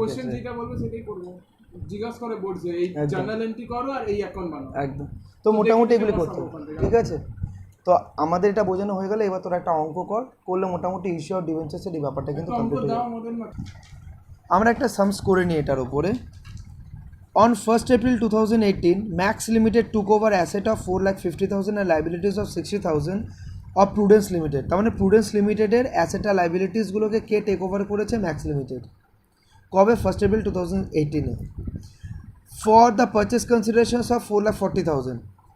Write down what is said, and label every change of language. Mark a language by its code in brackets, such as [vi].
[bn] Question যেটা বলবে সেটাই করব, জিজ্ঞাসা করে বলছে এই জার্নাল এন্ট্রি করো আর এই অ্যাকাউন্ট বানাও, একদম। তো মোটামুটি এগুলি করতে হবে, ঠিক আছে। তো আমাদের এটা বোঝানো হয়ে গেলে এবার তোরা একটা অঙ্ক করলে মোটামুটি ইস্যু অফ ডিবেঞ্চার্সের এই ব্যাপারটা কিন্তু কমপ্লিট হয়ে যাবে। আমরা একটা সামস করে নিই এটার উপরে। [en] On 1st April 2018, Max Limited took over asset of 4,50,000 and liabilities of 60,000 of Prudence Limited। [bn] তার মানে Prudence Limitedের অ্যাসেট আর লাইবিলিটিসগুলোকে কে টেক ওভার করেছে, ম্যাক্স লিমিটেড। [en] কবে, 1st April 2018-এ। For the purchase considerations of 4,40,000